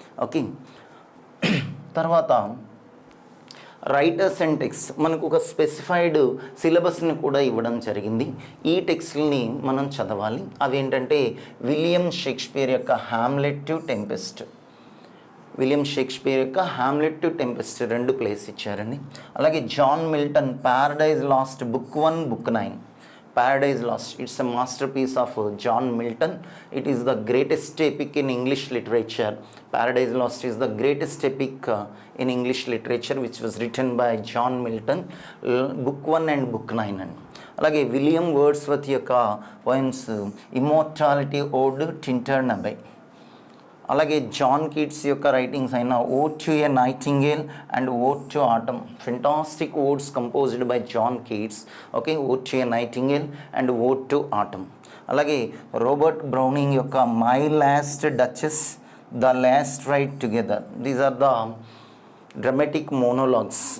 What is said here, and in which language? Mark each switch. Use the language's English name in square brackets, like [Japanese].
[Telugu] Okay, తర్వాత writers and text మనకు ఒక స్పెసిఫైడ్ సిలబస్ని కూడా ఇవ్వడం జరిగింది. ఈ టెక్స్ట్ని మనం చదవాలి. అవేంటంటే విలియం షేక్స్పియర్ యొక్క hamlet to tempest, William Shakespeare యొక్క హ్యామ్లెట్ టు టెంపెస్ట్ 2 ప్లేస్ ఇచ్చారండి. అలాగే John Milton Paradise last book 1 book 9. [English] Paradise Lost, it's a masterpiece of John Milton. It is the greatest epic in English literature. Paradise Lost is the greatest epic in English literature which was written by John Milton. Book 1 and Book 9 అండి. [Telugu] అలాగే William Wordsworth యొక్క poems immortality ఓడ్ టింటర్న్ అబై. అలాగే John Keats యొక్క writings అయిన ఓడ్ to a nightingale and ఓడ్ to atom, [English] Fantastic odes composed by John Keats. [Telugu] Okay, ఓడ్ to a nightingale and ఓడ్ to atom. అలాగే Robert Browning యొక్క my last duchess, the last right together, [English] These are the dramatic monologues.